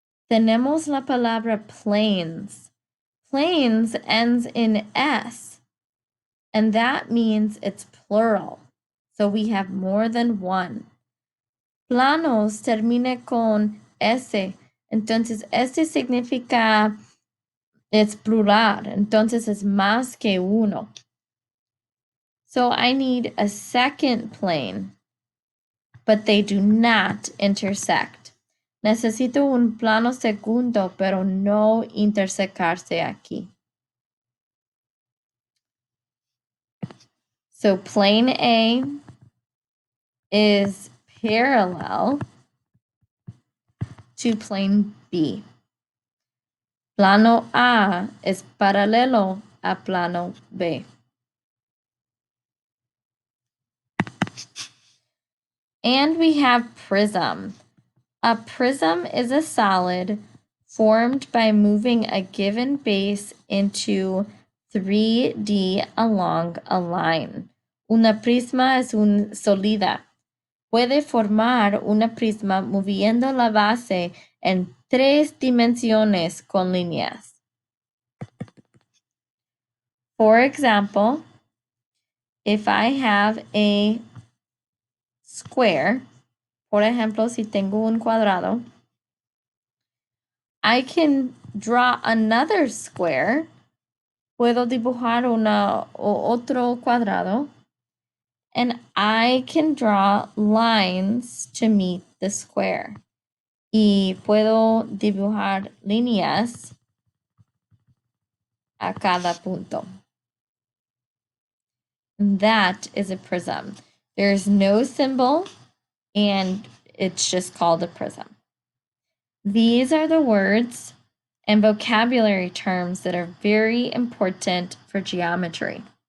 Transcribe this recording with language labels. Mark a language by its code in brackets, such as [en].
[es] Tenemos la palabra planes. [en] Planes ends in S. And that means it's plural. So we have more than one. [es] Planos termina con S. Entonces, este significa es plural. Entonces, es más que uno. [en] So I need a second plane, but they do not intersect. [es] Necesito un plano segundo, pero no intersecarse aquí. [en] So plane A is parallel to plane B. [es] Plano A es paralelo a plano B. [en] And we have prism. A prism is a solid formed by moving a given base into 3D along a line. [es] Una prisma es un sólida. Puede formar una prisma moviendo la base en 3 dimensiones con líneas. [en] For example, if I have a square, [es] por ejemplo, si tengo un cuadrado, [en] I can draw another square. [es] Puedo dibujar otro cuadrado. [en] And I can draw lines to meet the square. [es] Y puedo dibujar líneas a cada punto. [en] That is a prism. There's no symbol, and it's just called a prism. These are the words and vocabulary terms that are very important for geometry.